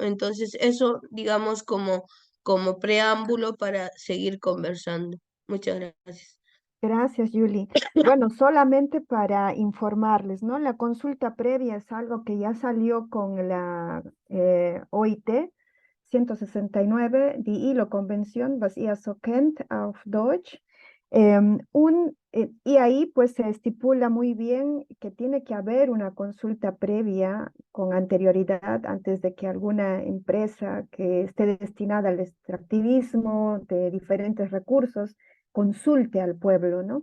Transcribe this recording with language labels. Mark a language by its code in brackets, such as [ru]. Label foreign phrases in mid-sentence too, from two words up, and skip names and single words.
[es] Entonces, eso, digamos, como preámbulo para seguir conversando. Muchas gracias. Gracias, Julie. Bueno, solamente para informarles, ¿no? La consulta previa es algo que ya salió con la OIT 169, [de] die ILO Convención, was ihr so kennt auf Deutsch. [es] Y ahí pues se estipula muy bien que tiene que haber una consulta previa con anterioridad antes de que alguna empresa que esté destinada al extractivismo de diferentes recursos consulte al pueblo, ¿no?